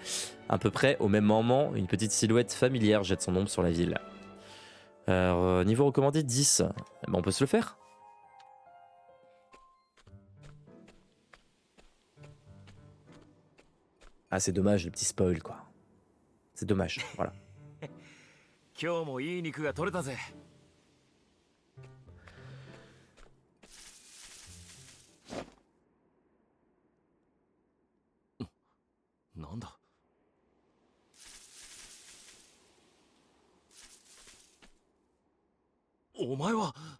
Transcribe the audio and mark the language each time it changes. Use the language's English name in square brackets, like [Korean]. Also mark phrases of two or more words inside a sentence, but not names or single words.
[French] À peu près au même moment, une petite silhouette familière jette son ombre sur la ville. Niveau recommandé 10. Eh ben, on peut se le faire. Ah c'est dommage le petit spoil quoi. C'est dommage, voilà. [Japanese] 今日もいい肉が取れたぜ。なんだ。お前は。